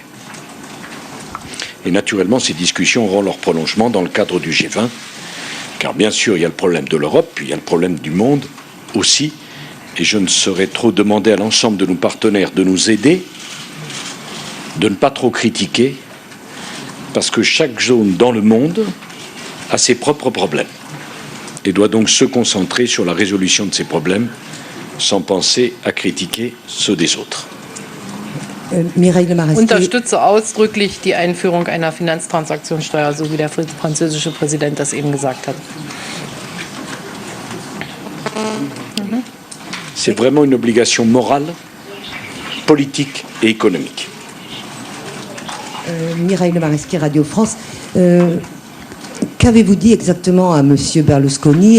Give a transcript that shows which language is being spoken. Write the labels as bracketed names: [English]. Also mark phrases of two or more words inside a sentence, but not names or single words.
[French] Et naturellement, ces discussions auront leur prolongement dans le cadre du G20, car bien sûr, il y a le problème de l'Europe, puis il y a le problème du monde aussi, et je ne saurais trop demander à l'ensemble de nos partenaires de nous aider, de ne pas trop critiquer, parce que chaque zone dans le monde a ses propres problèmes, et doit donc se concentrer sur la résolution de ses problèmes, sans penser à critiquer ceux des autres. [German] Ich unterstütze ausdrücklich die Einführung einer Finanztransaktionssteuer, so wie der französische Präsident das eben gesagt hat. [French] C'est vraiment une obligation morale, politique et économique. Mireille Lemareschi, Radio France. Qu'avez-vous dit exactement à M. Berlusconi?